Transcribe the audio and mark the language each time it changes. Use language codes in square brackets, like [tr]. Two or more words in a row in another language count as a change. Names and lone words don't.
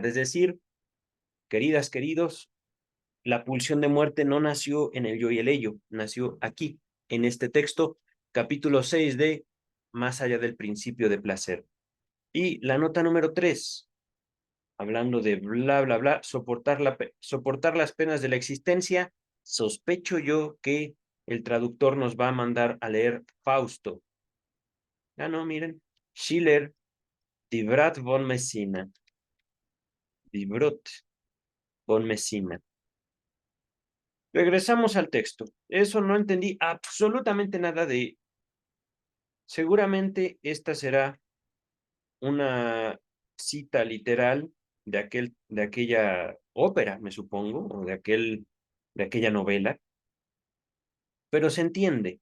[es] Es decir, queridas, queridos, la pulsión de muerte no nació en el yo y el ello, nació aquí, en este texto, capítulo 6 de Más allá del principio de placer. Y la nota número 3, hablando de bla, bla, bla, soportar las penas de la existencia, sospecho yo que el traductor nos va a mandar a leer Fausto. Ah, no, miren, Schiller, Die Brat von Messina, Die Brut von Messina. Regresamos al texto. Eso no entendí absolutamente nada de... Seguramente esta será una cita literal de aquella ópera, me supongo, o de aquella novela, pero se entiende.